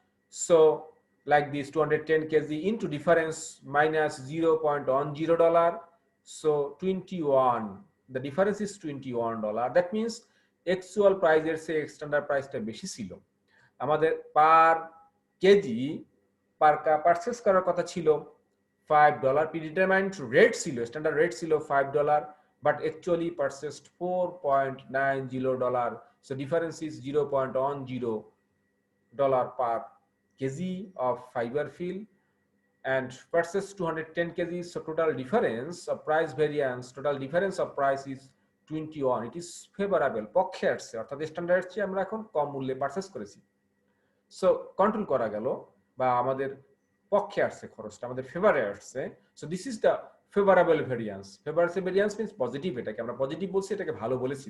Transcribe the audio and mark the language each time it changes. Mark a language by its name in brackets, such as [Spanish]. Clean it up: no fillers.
[English] So like this 210 kg into difference minus $0.10. So 21. The difference is $21. That means [Bangla] actual price এর চেয়ে standard price টা বেশি ছিল। আমাদের পার কেজি পার্কা পারচেজ করার কথা ছিল $5. predetermined rate ছিল, standard rate ছিল $5, [English] but actually purchased $4.90. So difference is $0.10 per kg of fiber fill and purchased 210 kg. So total difference of price variance, total difference of price is 21. It is favorable, [Bangla] পক্ষে আসছে, অর্থাৎ standard চেয়ে আমরা এখন কম মূল্যে purchase করেছি। So control করা গেল বা আমাদের পক্ষে আসছে, খরচটা আমাদের ফেভারে আসছে। [English] So this is the favourable variance. [Bangla] Favourable variance means positive, এটাকে আমরা পজিটিভ বলছি, এটাকে ভালো বলেছি।